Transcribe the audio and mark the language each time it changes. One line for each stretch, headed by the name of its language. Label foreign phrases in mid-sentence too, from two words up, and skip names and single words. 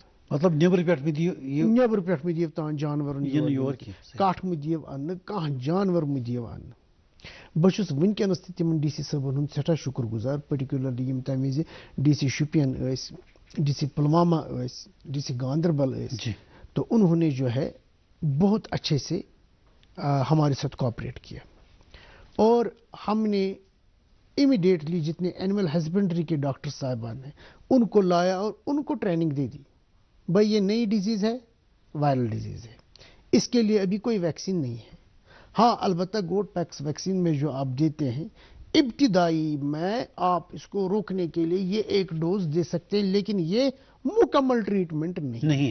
Kashmiri: مطلب نیبر پٮ۪ٹھ مہ دِیِو نیبر پٮ۪ٹھ مہ دِیو تانۍ جانورن یِنہٕ یور کینٛہہ کٹھ مہ دِیو اننہٕ کانٛہہ جانور مہ دِیو اننہٕ بہٕ چھُس وٕنکیٚنس تہِ تِمن ڈی سی صٲبن ہُنٛد سٮ۪ٹھاہ شُکر گُزار پٔٹِکیوٗلرلی یِم تَمہِ وِزِ ڈی سی شُپین ٲسۍ ڈی سی پلوامہ ٲسۍ ڈی سی گاندربل ٲسۍ جی
Urdu: تو انہوں نے جو ہے بہت اچھے سے ہمارے ساتھ کوآپریٹ کیا اور ہم نے امیڈیٹلی جتنے
English: animal husbandry
Urdu: کے ڈاکٹر صاحبان ہیں ان کو لایا اور ان کو ٹریننگ دے دی بھائی یہ نئی ڈیزیز ہے
English: viral disease
Urdu: ہے اس کے لیے ابھی کوئی ویکسین نہیں ہے ہاں البتہ
English: goat pox vaccine
Urdu: میں جو آپ دیتے ہیں ابتدائی میں آپ اس کو روکنے کے لیے یہ ایک ڈوز دے سکتے ہیں لیکن یہ مکمل ٹریٹمنٹ نہیں